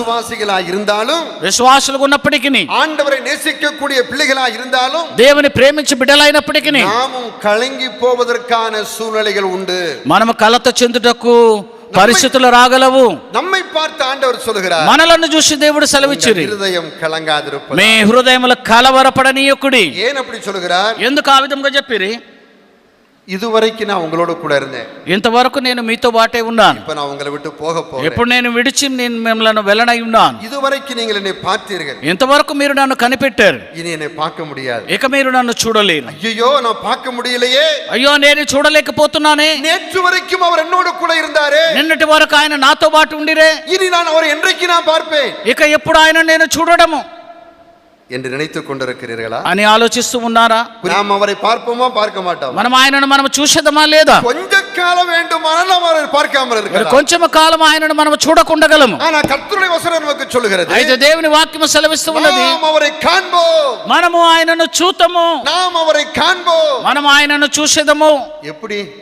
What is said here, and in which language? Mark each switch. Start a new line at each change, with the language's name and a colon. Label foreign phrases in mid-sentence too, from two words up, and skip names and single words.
Tamil: விசுவாசிகளா இருந்தாலும்,
Telugu: విశ్వాసులుగా ఉన్నప్పటికీ,
Tamil: ஆண்டவரை நேசிக்கக்கூடிய பிள்ளைகளா இருந்தாலும்,
Telugu: దేవుని ప్రేమించి బిడ్డలైనప్పటికీ
Tamil: நாமும் கலங்கி போவதற்கான சூழ்நிலைகள் உண்டு.
Telugu: మనము కలత చెందుటకు పరిస్థితులు రాగలవు.
Tamil: நம்மை பார்த்து ஆண்டவர் சொல்கிறார்,
Telugu: మనలను చూసి దేవుడు సెలవిచ్చిరి,
Tamil: இருதயம் கலங்காதிருப்பது.
Telugu: మీ హృదయముల కలవరపడనీయకుడి.
Tamil: ஏன் அப்படி சொல்கிறார்?
Telugu: ఎందుకు ఆ విధంగా చెప్పిరి?
Tamil: இதுவரைக்கும் நான் உங்களோட கூட இருந்தேன்,
Telugu: ఇంతవరకు నేను మీతో బాటే ఉన్నాను.
Tamil: இப்ப நான் உங்களை விட்டு போக போறேன்.
Telugu: ఎప్పుడు నేను విడిచి నేను మిమ్మల్ని వెళ్ళనై ఉన్నాను.
Tamil: இதுவரைக்கும் நீங்கள் என்னை பார்த்தீர்கள்,
Telugu: ఇంతవరకు మీరు నన్ను కనిపెట్టారు.
Tamil: இனி என்னை பார்க்க முடியாது.
Telugu: ఇక మీరు నన్ను చూడలేరు.
Tamil: ஐயோ, நான் பார்க்க முடியலையே.
Telugu: అయ్యో, నేను చూడలేకపోతున్నానే.
Tamil: நேற்று வரைக்கும் அவர் என்னோட கூட இருந்தாரே,
Telugu: నిన్నటి వరకు ఆయన నాతో పాటు ఉండిరే.
Tamil: இனி நான் அவரை என்றைக்கு நான் பார்ப்பேன்
Telugu: ఇక ఎప్పుడు ఆయన నేను చూడడము
Tamil: என்று நினைத்துக் கொண்டிருக்கிறீர்களா?
Telugu: అని ఆలోచిస్తూ ఉన్నారా?
Tamil: நாம் அவரை பார்ப்போமா பார்க்க மாட்டோம்?
Telugu: మనం ఆయనను మనం చూసేదమా లేదా?
Tamil: கொஞ்ச காலம் வேண்டுமானால் நாம் அவரை பார்க்காமல் இருக்கலாம்.
Telugu: కొంచెం కాలం ఆయనను మనం చూడకుండగలము.
Tamil: ஆனா கர்த்தருடைய வசனம் நமக்கு சொல்கிறது,
Telugu: అయితే దేవుని వాక్యము సెలవిస్తూ ఉన్నది,
Tamil: நாம் அவரை காண்போம்,
Telugu: మనము ఆయనను చూతము,
Tamil: நாம் அவரை காண்போம்.
Telugu: మనం ఆయనను చూసేదము.
Tamil: எப்படி?